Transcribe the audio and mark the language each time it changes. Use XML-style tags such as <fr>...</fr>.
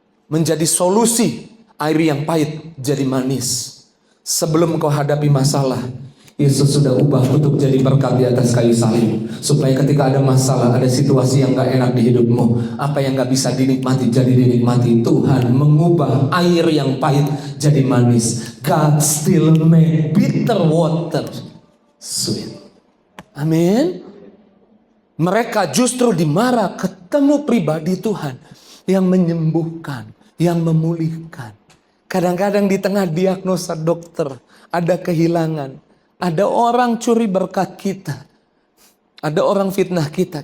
<id>Menjadi solusi air yang pahit jadi manis. Sebelum kau hadapi masalah, Yesus sudah ubah untuk jadi berkat di atas kayu salib. Supaya ketika ada masalah, ada situasi yang gak enak di hidupmu, apa yang gak bisa dinikmati jadi dinikmati. Tuhan mengubah air yang pahit jadi manis.</id> <en>God still make bitter water sweet.</en> <id>Amin. Mereka justru di Mara ketemu pribadi Tuhan yang menyembuhkan, yang memulihkan. Kadang-kadang di tengah diagnosa dokter, ada kehilangan. Ada orang curi berkat kita. Ada orang fitnah kita.</id>